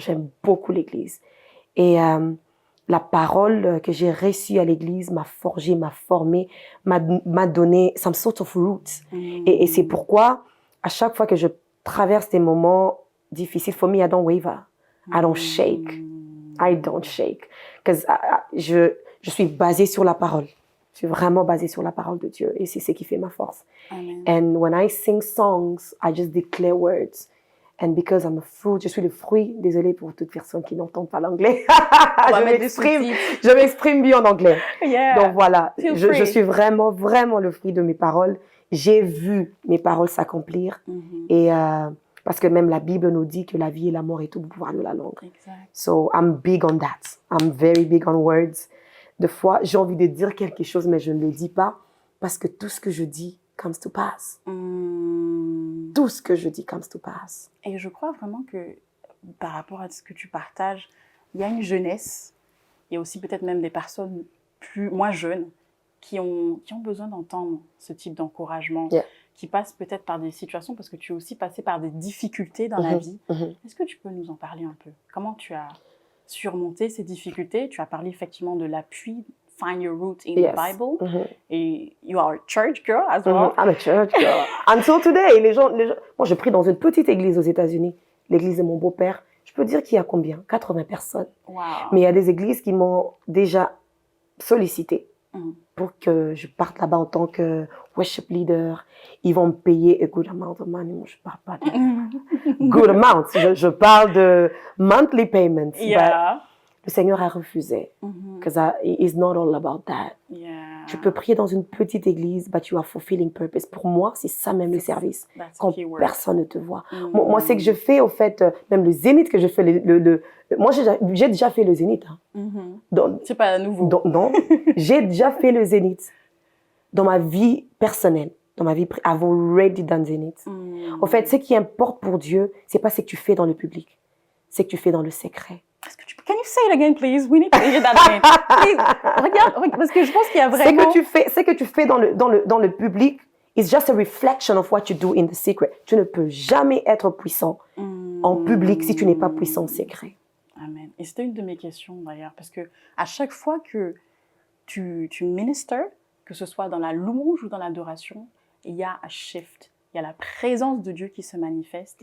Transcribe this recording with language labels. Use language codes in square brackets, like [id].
[fr] J'aime beaucoup l'église. Et la parole que j'ai reçue à l'église m'a forgé, m'a formé, m'a donné [en] some sort of roots. [fr] Et c'est pourquoi, à chaque fois que je traverse des moments difficiles, [en] for me, I don't waver. I don't shake. [fr] I don't shake. Parce que je suis basée sur la parole. Je suis vraiment basée sur la parole de Dieu. Et c'est ce qui fait ma force. Amen. [en] And when I sing songs, I just declare words. And because I'm a fruit, [fr] je suis le fruit. Désolée pour toute personne qui n'entend pas l'anglais. Je m'exprime bien en anglais. [en] Yeah. [fr] Donc voilà, je suis vraiment, vraiment le fruit de mes paroles. J'ai vu mes paroles s'accomplir. Et parce que même la Bible nous dit que la vie et la mort est au pouvoir de la langue. Exact. [en] So I'm big on that. I'm very big on words. [fr] Des fois, j'ai envie de dire quelque chose, mais je ne le dis pas parce que tout ce que je dis [en] comes to pass. [fr] Tout ce que je dis [en] comes to pass. [fr] Et je crois vraiment que par rapport à ce que tu partages, il y a une jeunesse, il y a aussi peut-être même des personnes moins jeunes qui ont besoin d'entendre ce type d'encouragement, qui passent peut-être par des situations, parce que tu es aussi passé par des difficultés dans la vie. Est-ce que tu peux nous en parler un peu? Comment tu as surmonté ces difficultés? Tu as parlé effectivement de l'appui, [en] find your root in the Bible, [fr] et [en] you are a church girl as well. I'm a church girl. Until today, [fr] les gens, moi je prie dans une petite église aux États-Unis, l'église de mon beau-père. Je peux dire qu'il y a combien? 80 personnes. [en] Wow. [fr] Mais il y a des églises qui m'ont déjà sollicité pour que je parte là-bas en tant que worship leader. Ils vont me payer [en] a good amount of money. [fr] Moi, je ne parle pas de [en] good amount. [fr] Je parle de [en] monthly payments. Yeah. [fr] Le Seigneur a refusé. [en] Because it's not all about that. Yeah. [fr] Tu peux prier dans une petite église, [en] but you are fulfilling purpose. [fr] Pour moi, c'est ça même le service. Quand personne ne te voit. Moi, c'est que je fais, au fait, même le zénith que je fais, moi, j'ai déjà fait le zénith. Hein. C'est pas nouveau. Non, j'ai déjà fait le zénith dans ma vie personnelle. Dans ma vie, [en] I've already done zénith. [fr] En fait, ce qui importe pour Dieu, c'est pas ce que tu fais dans le public. C'est que tu fais dans le secret. [en] Can you say it again, please? We need to hear that again. Please, [fr] regarde, parce que je pense qu'il y a vraiment... Ce que tu fais dans le public [en] is just a reflection of what you do in the secret. [fr] Tu ne peux jamais être puissant en public si tu n'es pas puissant en secret. Amen. Et c'était une de mes questions d'ailleurs, parce que à chaque fois que tu ministères, que ce soit dans la louange ou dans l'adoration, il y a un shift, il y a la présence de Dieu qui se manifeste.